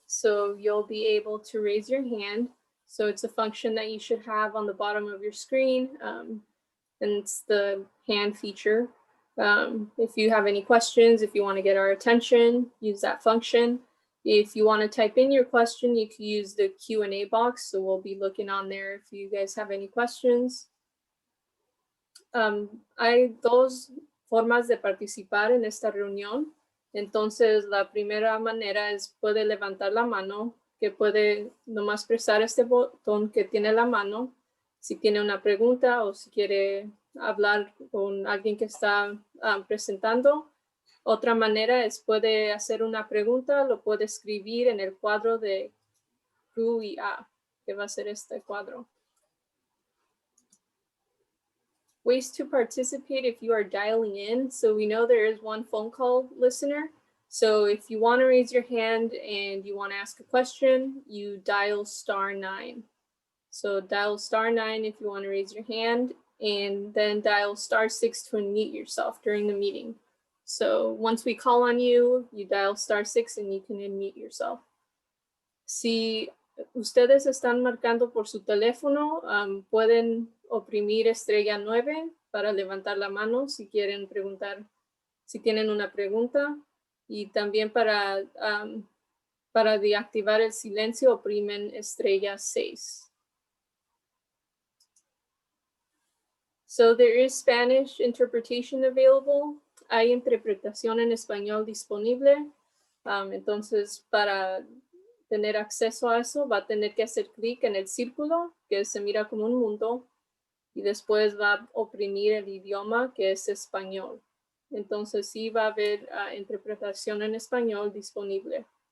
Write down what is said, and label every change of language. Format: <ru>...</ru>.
<en>So you'll be able to raise your hand. So it's a function that you should have on the bottom of your screen, and it's the hand feature. If you have any questions, if you want to get our attention, use that function. If you want to type in your question, you can use the Q&A box. So we'll be looking on there if you guys have any questions.</en> <es>Hay dos formas de participar en esta reunión. Entonces, la primera manera es puede levantar la mano, que puede nomás presar este botón que tiene la mano, si tiene una pregunta o si quiere hablar con alguien que está presentando. Otra manera es puede hacer una pregunta, lo puede escribir en el cuadro de Q y A, que va a ser este cuadro.</es> <en>Ways to participate if you are dialing in. So we know there is one phone call listener. So if you want to raise your hand and you want to ask a question, you dial *9. So dial *9 if you want to raise your hand, and then dial *6 to unmute yourself during the meeting. So once we call on you, you dial *6 and you can unmute yourself.</en> <es>Si ustedes están marcando por su teléfono, pueden oprimir *9 para levantar la mano si quieren preguntar, si tienen una pregunta, y también para deactivar el silencio oprimen *6.</es> <en>So there is Spanish interpretation available.</en> <es>Hay interpretación en español disponible. Entonces, para tener acceso a eso, va a tener que hacer clic en el círculo, que se mira como un mundo, y después va a oprimir el idioma, que es español. Entonces, sí va a haber interpretación en español disponible.</es>